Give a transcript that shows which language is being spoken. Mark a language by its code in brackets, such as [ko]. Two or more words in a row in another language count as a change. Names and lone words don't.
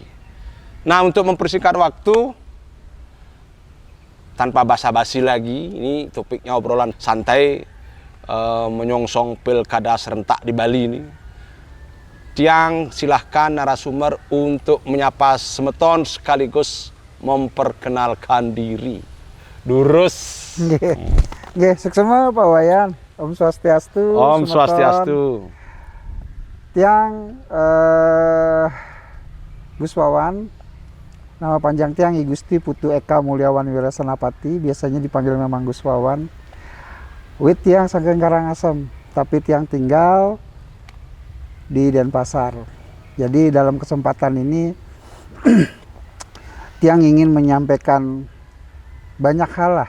[id] Nah, untuk mempersingkat waktu tanpa basa-basi lagi, ini topiknya obrolan santai menyongsong pilkada serentak di Bali ini. Tiang silahkan narasumber untuk menyapa semeton sekaligus memperkenalkan diri. [ban] Durus. [id] Nggih, sukses Pak Wayan. Om Swastiastu. [ban] Om semeton. Swastiastu. [id] Tiang Gus Wawan. Nama panjang Tiang I Gusti Putu Eka Mulyawan Wirasanapati, biasanya dipanggil memang Gus Wawan. [ban] Wit Tiang Sanggeng [id] Karangasem, tapi Tiang tinggal di Denpasar. Jadi dalam kesempatan ini Tiang ingin menyampaikan banyak hal lah.